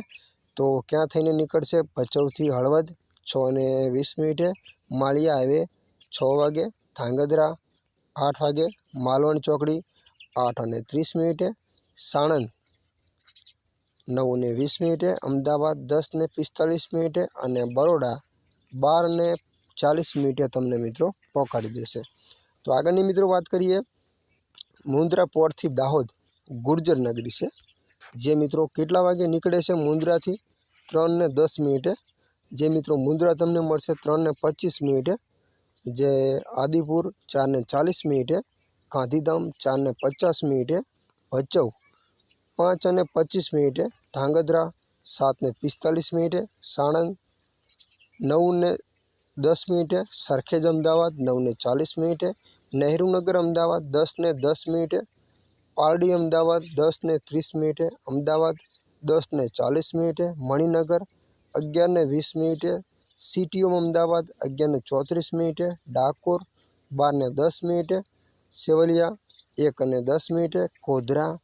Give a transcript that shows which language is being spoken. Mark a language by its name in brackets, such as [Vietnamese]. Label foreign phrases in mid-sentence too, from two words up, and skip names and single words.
[Gujarati] તો ક્યા થઈને નીકળશે ભચાઉથી હળવદ 6:20 માળિયા હાઈવે 6 વાગે ધાંગધ્રા 8 વાગે માલવણ ચોકડી 8:30 સાણંદ 9:20 અમદાવાદ 10:45 અને બરોડા 12:40 તમને મિત્રો પહોંચાડી દેશે। તો આગળની મિત્રો બાત કરીએ મુંદ્રા પોર્ટ થી દાહોદ ગુર્જર નગરી હૈ। જે મિત્રો કેટલા વાગે નીકળે છે મુંદ્રાથી 3:10 જે મિત્રો મુંદ્રા તમને મળશે 3:25 જે આદિપુર 4:40 ગાંધીધામ 4:50 ભચાઉ 5:25 ધાંગધ્રા 7:45 સાણંદ 9:10 સરખેજ અમદાવાદ 9:40 નેહરૂ નગર અમદાવાદ 10:10 પારડી અમદાવાદ 10:30 અમદાવાદ 10:40 મણિનગર 11:20 સીટીઓ અમદાવાદ 11:34 ડાકોર 12:10 સેવલિયા 1:10 કોધરા